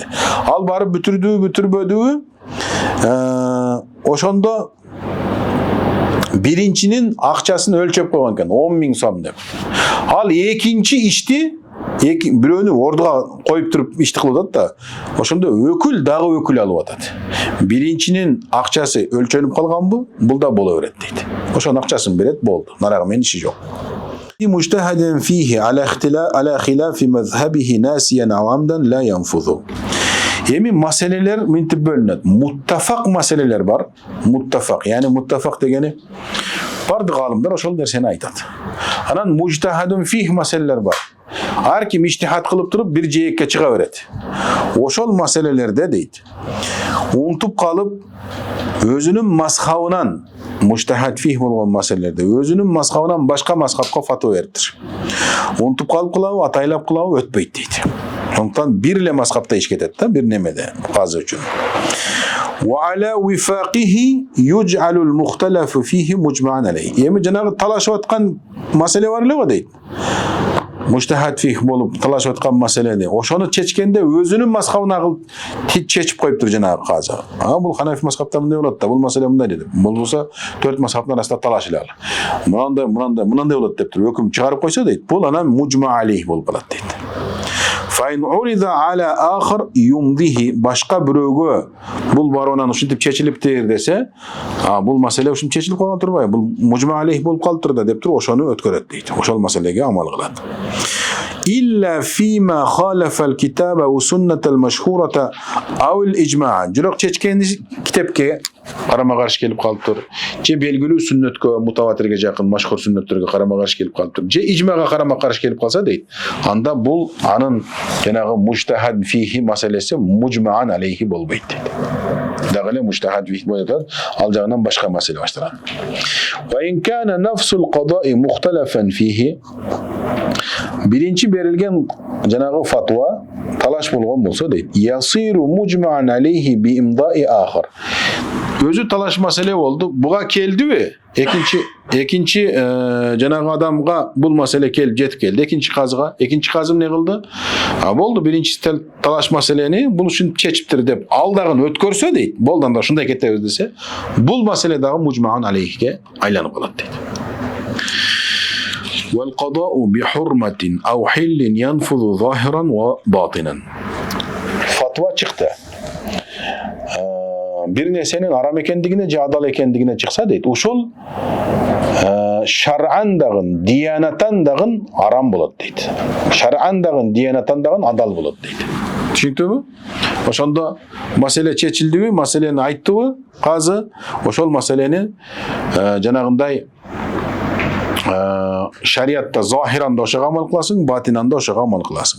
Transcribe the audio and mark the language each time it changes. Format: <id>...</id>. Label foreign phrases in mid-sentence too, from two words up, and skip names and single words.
<ky>Ал барып бүтүрдү, бүтүрбөдү. Ошондо биринчинин акчасын өлчөп койгон экен, 10 000 сом деп. Ал экинчи ишти бирөөнү ордуга коюп туруп ишти кылып атат да. Ошондо өкүл дагы өкүл алып атат. Биринчинин акчасы өлчөнүп калганбы? Бул да боло берет дейт. Ошонун акчасын берет, болду. Нарагы менин иши жок.</ky> <ar>مجتهد فيه على خلاف مذهبه ناسيا أو عمدا لا ينفذ.</ar> <ky>Эми маселелер мынтип бөлүнөт. Muttafaq маселелер бар. Muttafaq, яни muttafaq дегени бардык алымдар ошол нерсени айтат. Анан</ky> <ar>مجتهد فيه</ar> <ky>маселелер бар. Ар ким иштихад кылып туруп бир жээкке чыга берет. Ошол маселелерде дейт, унтуп калып өзүнүн мазхабынан,</ky> <ar>مجتهد فيه</ar> <ky>болгон маселелерде өзүнүн мазхабынан башка мазхабка фатва бериптир. Унтуп калып кылабы, атайлап кылабы өтпөйт дейт. Сондуктан бир эле мазхабта иш кетет да, бир немеде казы үчүн.</ky> <ar>وعلى وفاقه يجعل المختلف فيه مجمعا عليه.</ar> <ky>Эми жанагы талашып аткан маселе бар эле го дейт.</ky> <ar>مجتهد فيه</ar> <ky>болуп талашып аткан маселени ошону чечкенде өзүнүн мазхабына чечип коюптур жанагы казы. Бул Ханафи мазхабта мындай болот да, бул маселе мындай деди. Болбосо төрт мазхабтын арасында талашылалы. Мынандай болот деп туруп өкүм чыгарып койсо дейт. Бул анан</ky> <ar>مجمع عليه</ar> <ky>болуп калат дейт.</ky> <ar>فإن أريد إلى آخر يمضيه,</ar> <ky>башка бирөөгө бул баруунан ушинтип чечилиптир десе, бул маселе ушинтип чечилип калган турбайбы, бул</ky> <ar>مجمع عليه</ar> <ky>болуп калыптыр да деп туруп ошону өткөрөт дейт. Ошол маселеге амал кылат.</ky> <ar>إلا فيما خالف الكتاب والسنة المشهورة أو الإجماع'.</ar> <ky>Жирок чечкен китепке карама каршы келип калыптыр. Же белгилүү сүннөткө, мутаватирге жакын машхур сүннөттөргө карама каршы келип калыптыр. Же ижмага карама каршы келип калса дейт. Анда бул анын жанагы</ky> <ar>مجتهد فيه</ar> <ky>маселеси</ky> <ar>مجمعا عليه</ar> <ky>болбойт дейт. Дагы эле</ky> <ar>مجتهد فيه</ar> <ky>болот, ал жагынан башка маселе башталат.</ky> <ar>وإن كان نفس القضاء مختلفا فيه.</ar> <ky>Биринчи берилген жанагы фатва талаш болгон болсо дейт.</ky> <ar>يصير مجمعا عليه بإمضاء آخر.</ar> <ky>Өзү талаш маселе болду. Буга келдиби? Экинчи жанагы адамга бул маселе келип жетип келди. Экинчи казы эмне кылды? Болду, биринчи талаш маселени бул үчүн чечиптир деп ал дагы өткөрсө дейт. Болду, анда ушундай кетебиз десе, бул маселе дагы</ky> <ar>مجمعا عليه</ar> <ky>айланып калат дейт.</ky> <ar>والقضاء بحرمة أو حل ينفذ ظاهرا وباطنا.</ar> <ky>Fatva çıktı. Bir nesenin haram ekendигине же адал экендигине чыкса дейт. Ушул шар'ан дагын, диянатан дагын арам болот дейт. Шар'ан дагын, диянатан дагын адал болот дейт. Түшүнүктүбү? Ошондо маселе чечилдиби, маселени айттыбы, казы ошол маселени жанагындай шариатта захиранда ошого амал кыласың, батинанда ошого амал кыласың.</ky>